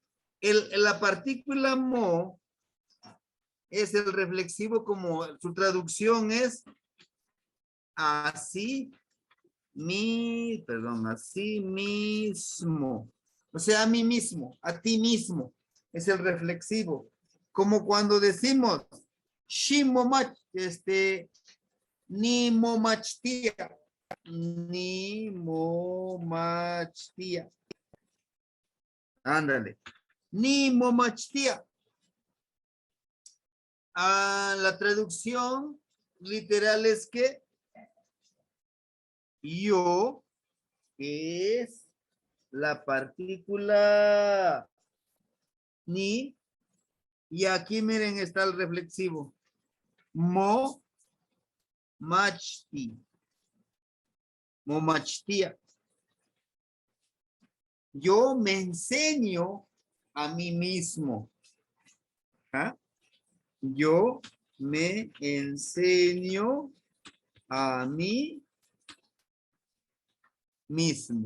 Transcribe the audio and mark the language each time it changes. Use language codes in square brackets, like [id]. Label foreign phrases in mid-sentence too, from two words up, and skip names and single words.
[es] La partícula mo es el reflexivo, como su traducción es así mismo. O sea, a mí mismo, a ti mismo. Es el reflexivo. Como cuando decimos [nah] shimomach, ni momachtia. Ni momachtia. Ándale. Ni momachtia. [es] La traducción literal es que yo es la partícula ni, y aquí miren está el reflexivo. [nah] Mo machti. Momachtia. [es] Yo me enseño a mí mismo. ¿Ah? Yo me enseño a mí mismo.